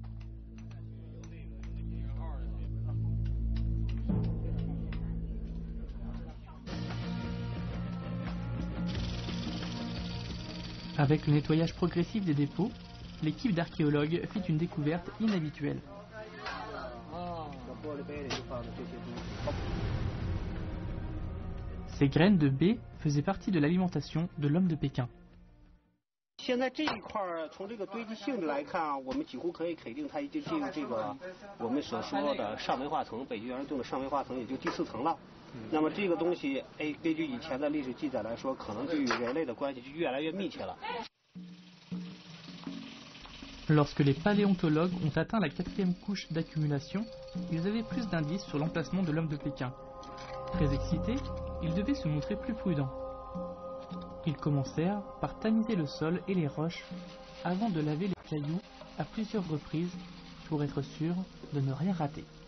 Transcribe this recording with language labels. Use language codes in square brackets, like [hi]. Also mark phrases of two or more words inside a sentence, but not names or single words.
[fr] Avec le nettoyage progressif des dépôts, l'équipe d'archéologues fit une découverte inhabituelle. Ces graines de baie faisaient partie de l'alimentation de l'homme de Pékin. [zh] 现在这一块从这个堆积性质来看，我们几乎可以肯定它已经进入这个我们所说的上煤化层，北极原中的上煤化层，也就第4层了。那么这个东西，根据以前的历史记载来说，可能就与人类的关系就越来越密切了。 [fr] Lorsque les paléontologues ont atteint la 4e couche d'accumulation, ils avaient plus d'indices sur l'emplacement de l'homme de Pékin. Très excités, ils devaient se montrer plus prudents. Ils commencèrent par tamiser le sol et les roches avant de laver les cailloux à plusieurs reprises pour être sûrs de ne rien rater.